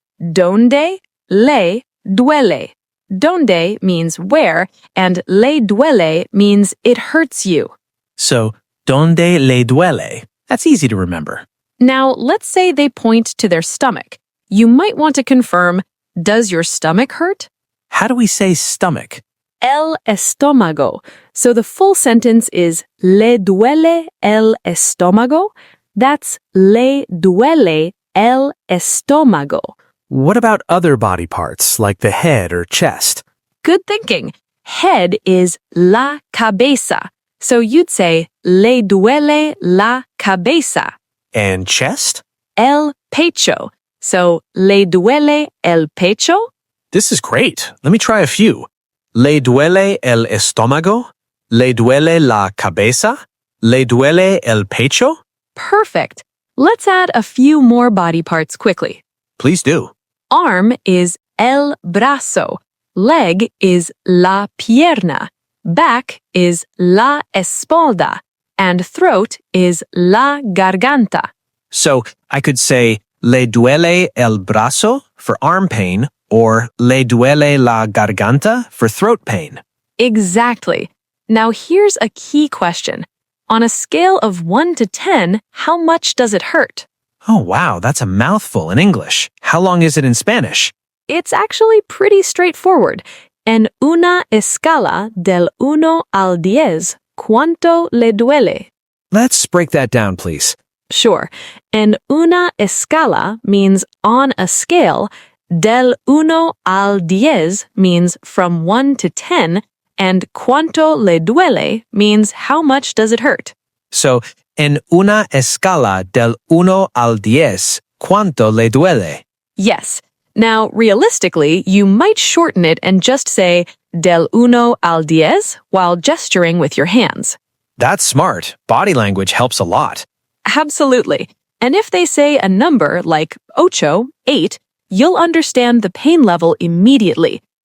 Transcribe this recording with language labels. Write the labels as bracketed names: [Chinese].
[English] ¿Dónde le duele? ¿Dónde means where, and le duele means it hurts you. So, ¿dónde le duele? That's easy to remember. Now, let's say they point to their stomach. You might want to confirm, does your stomach hurt? How do we say stomach? [Spanish] El estómago. [English] So the full sentence is ¿Le duele el estómago? [Spanish] That's ¿Le duele el estómago? [English] What about other body parts, like the head or chest? Good thinking. Head is la cabeza. [Spanish] So you'd say ¿Le duele la cabeza? [English] And chest? [Spanish] El pecho. So ¿Le duele el pecho? [English] This is great. Let me try a few. ¿Le duele el estómago? [Spanish] ¿Le duele la cabeza? ¿Le duele el pecho? [English] Perfect. Let's add a few more body parts quickly. Please do. Arm is el brazo. Leg is la pierna. Back is la espalda. And throat is la garganta. So I could say, ¿Le duele el brazo for arm pain, or ¿Le duele la garganta for throat pain? Exactly. Now here's a key question. On a scale of 1 to 10, how much does it hurt? Oh, wow, that's a mouthful in English. How long is it in Spanish? It's actually pretty straightforward. [Spanish] En una escala del 1 al 10, ¿cuánto le duele? [English] Let's break that down, please. Sure. En una escala means on a scale, del 1 al 10 means from 1 to 10, and cuánto le duele means how much does it hurt. [Spanish] So, en una escala del 1 al 10, ¿cuánto le duele? [English] Yes. Now, realistically, you might shorten it and just say del 1 al 10 while gesturing with your hands. That's smart. Body language helps a lot. Absolutely. And if they say a number like ocho, 8, you'll understand the pain level immediately.